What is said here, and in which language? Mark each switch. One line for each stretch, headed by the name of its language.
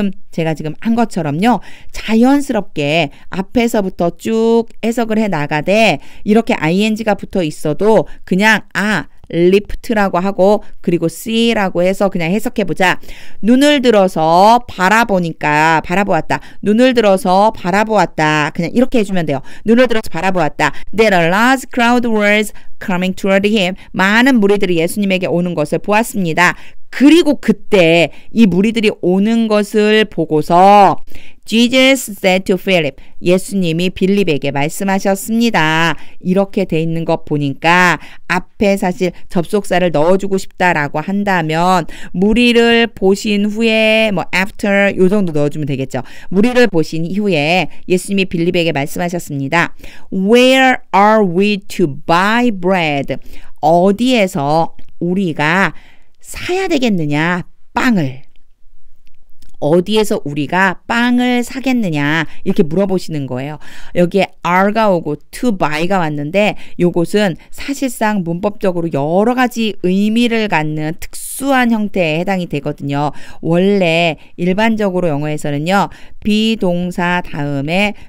Korean: 제가 지금 한 것처럼요. 자연스럽게 앞에서부터 쭉 해석을 해 나가되 이렇게 ing가 붙어 있어도 그냥 lift라고 하고 그리고 see라고 해서 그냥 해석해보자. 눈을 들어서 바라보았다. 눈을 들어서 바라보았다. 그냥 이렇게 해주면 돼요. 눈을 들어서 바라보았다.
English: That a large crowd was coming toward him.
Korean: 많은 무리들이 예수님에게 오는 것을 보았습니다. 그리고 그때 이 무리들이 오는 것을 보고서
English: Jesus said to Philip,
Korean: 예수님이 빌립에게 말씀하셨습니다. 이렇게 돼 있는 거 보니까 앞에 사실 접속사를 넣어주고 싶다라고 한다면 무리를 보신 후에 뭐 after 요 정도 넣어주면 되겠죠. 무리를 보신 이후에 예수님이 빌립에게 말씀하셨습니다.
English: Where are we to buy bread?
Korean: 어디에서 우리가 사야 되겠느냐? 빵을. 어디에서 우리가 빵을 사겠느냐 이렇게 물어보시는 거예요. 여기에 are가 오고 to buy가 왔는데 요것은 사실상 문법적으로 여러 가지 의미를 갖는 특수한 형태에 해당이 되거든요. 원래 일반적으로 영어에서는요. 비동사 다음에